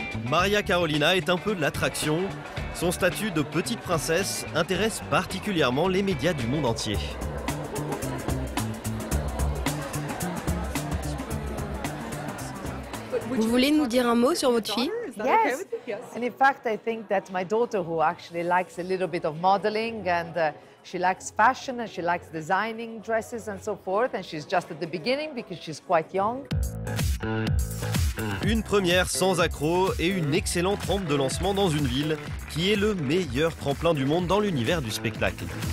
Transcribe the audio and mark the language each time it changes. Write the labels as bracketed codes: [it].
[fr] Maria Carolina est un peu l'attraction. Son statut de petite princesse intéresse particulièrement les médias du monde entier. Vous voulez nous dire un mot sur votre fille? [en] Yes. And in fact, I think that my daughter, who actually likes a little bit of modeling and she likes fashion and she likes designing dresses and so forth, and she's just at the beginning because she's quite young. [fr] Une première sans accroc et une excellente rampe de lancement dans une ville qui est le meilleur tremplin du monde dans l'univers du spectacle.